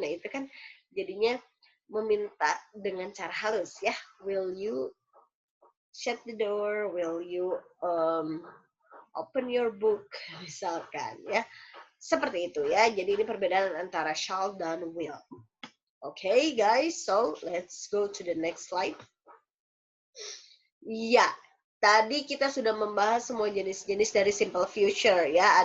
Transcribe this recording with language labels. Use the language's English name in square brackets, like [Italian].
[Indonesian] Nah itu kan jadinya meminta dengan cara halus ya. [English] Will you shut the door? Will you open your book? [Indonesian] Misalkan ya. Seperti itu ya. Jadi ini perbedaan antara shall dan will. [English] Okay, guys. So let's go to the next slide. [Indonesian] Ya, tadi kita sudah membahas semua jenis-jenis dari simple future ya.